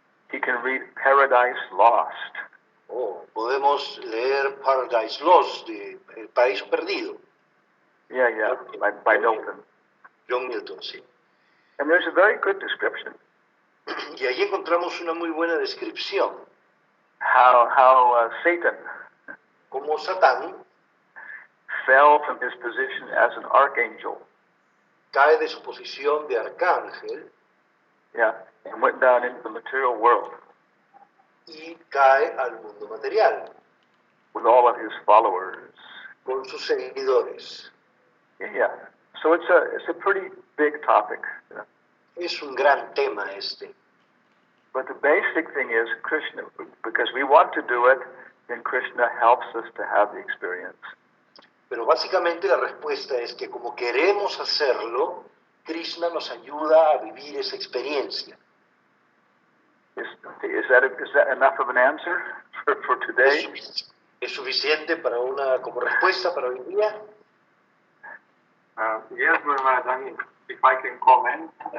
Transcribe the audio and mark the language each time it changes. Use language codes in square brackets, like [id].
[en] he can read Paradise Lost. [es] Podemos leer Paradise Lost, de El Paraíso Perdido. [en] Yeah, by Milton. [es] John Milton, sí. [en] And there's a very good description. [es] Y ahí encontramos una muy buena descripción. [en] How Satan [es] Como Satán [en] fell from his position as an archangel. [es] Cae de su posición de arcángel. [en] Yeah, and went down into the material world. [es] Y cae al mundo material. [en] With all of his followers. [es] Con sus seguidores. [en] Yeah. So it's a pretty big topic. You know? [es] Es un gran tema este. [en] But the basic thing is Krishna, because we want to do it, then Krishna helps us to have the experience. [es] Pero básicamente la respuesta es que como queremos hacerlo, Krishna nos ayuda a vivir esa experiencia. [en] Is that enough of an answer for today? [es] ¿Es suficiente para como respuesta para hoy día? [en] Yes, Maharaj, I mean, if I can comment.